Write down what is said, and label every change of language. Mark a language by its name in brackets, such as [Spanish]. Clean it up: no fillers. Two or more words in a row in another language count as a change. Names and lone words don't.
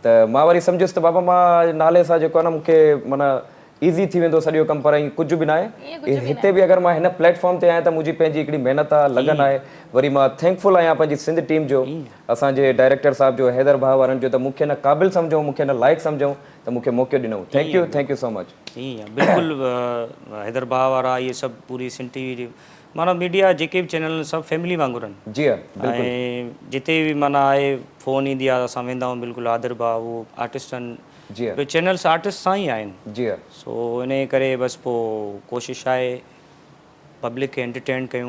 [Sindhi] त मां वरी सम्झुसि त बाबा मां नाले सां जेको आहे न मूंखे माना ईज़ी थी वेंदो सॼो कमु, पर ईअं कुझु बि न आहे। हिते बि अगरि मां हिन प्लेटफॉर्म ते आहियां त मुंहिंजी पंहिंजी हिकिड़ी महिनत आहे, लगन आहे। वरी मां थैंकफुल आहियां पंहिंजी सिंध टीम जो, असांजे डायरेक्टर साहब जो, हैदर भाउ वारनि जो, त मूंखे न क़ाबिल सम्झूं, मूंखे न लाइक़ सम्झूं, त मूंखे मौक़ो ॾिनऊं। [English] Thank you so much. [Sindhi] ईअं बिल्कुलु हैदर भाउ वारा इहे सभु पूरी सिंध टीवी जी माना मीडिया जेके बि चैनल सभु फैमिली वांगुरु आहिनि। जी हाँ, ऐं जिते बि माना आहे फ़ोन ईंदी आहे असां वेंदा आहियूं, बिल्कुलु आदिर भाउ उहो आर्टिस्ट आहिनि, जी हाँ, ॿियो चैनल्स आर्टिस्ट सां ई आहिनि। जी हाँ, सो इन करे बसि पोइ कोशिशि आहे पब्लिक खे एंटरटेन कयूं,